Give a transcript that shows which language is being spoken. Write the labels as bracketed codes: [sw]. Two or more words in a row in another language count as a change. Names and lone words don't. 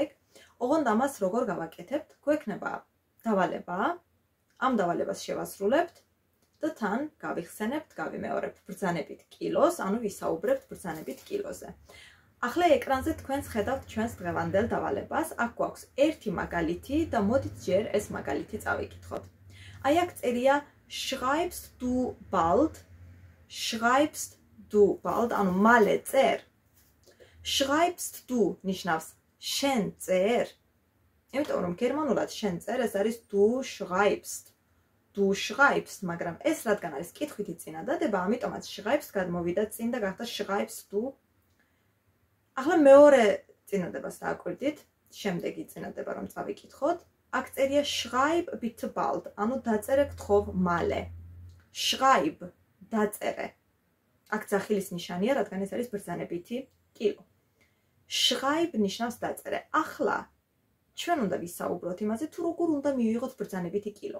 [ka] ოღონდ ამას როგორ გავაკეთებთ? გვექნება დავალება, ამ დავალებას შევასრულებთ და თან გავიხსენებთ, გავიმეორებთ ბრძანებით კილოს, ანუ ვისაუბრებთ ბრძანებით კილოზე. ახლა ეკრანზე თქვენს ხედავთ ჩვენს დღევანდელ დავალებას. აქ გვაქვს ერთი მაგალითი და მოდით ჯერ ეს მაგალითი წავიკითხოთ. აი აქ წერია [de] schreibst du bald? schreibst du bald? [ka] ანუ მალე წერ. [de] schreibst du [ka] ნიშნავს შენ წერ. იმიტომ რომ გერმანულად შენ წერ ეს არის [de] du schreibst. du schreibst, [ka] მაგრამ ეს რადგან არის კითხვითი წინადადება, ამიტომაც schreibst გადმოვიდა წინ და გახდა [de] schreibst du. [ka] ახლა მეორე წინადებას დააკვირდით, შემდეგი წინადება რომ წავიკითხოთ. აქ წერია [de] schreib bitte bald, [ka] ანუ დაწერე გთხოვ მალე. schreib დაწერე. აქ ძახილის ნიშანია, რადგან ეს არის ბრძანებითი კილო. schreib ნიშნავს დაწერე. ახლა ჩვენ უნდა ვისაუბროთ იმაზე, თუ როგორ უნდა მივიღოთ ბრძანებითი კილო.